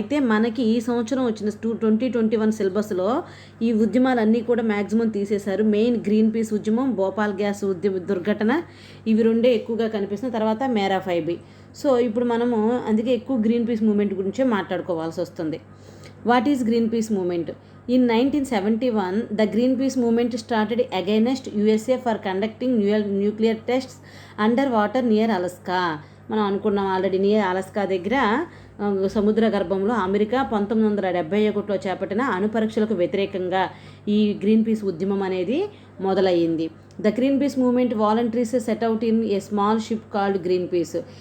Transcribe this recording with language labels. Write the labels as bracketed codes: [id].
[te] అయితే మనకి ఈ సంవత్సరం వచ్చిన 2021 సిలబస్లో ఈ ఉద్యమాలన్నీ కూడా మ్యాక్సిమం తీసేశారు. మెయిన్ గ్రీన్ పీస్ ఉద్యమం, భోపాల్ గ్యాస్ దుర్ఘటన, ఇవి రెండే ఎక్కువగా కనిపిస్తున్నాయి. తర్వాత మేరా 5B. సో ఇప్పుడు మనము అందుకే ఎక్కువ గ్రీన్ పీస్ మూమెంట్ గురించే మాట్లాడుకోవాల్సి వస్తుంది. [en] What is Greenpeace movement? In 1971, the Greenpeace movement started against USA for conducting nuclear tests underwater near Alaska. [te] మనం అనుకున్నాం ఆల్రెడీ, నియర్ అలాస్కా దగ్గర సముద్ర గర్భంలో అమెరికా 1971లో చేపట్టిన అణుపరీక్షలకు వ్యతిరేకంగా ఈ గ్రీన్ పీస్ ఉద్యమం అనేది మొదలయ్యింది. [en] The Greenpeace movement volunteers set out in a small ship called Greenpeace.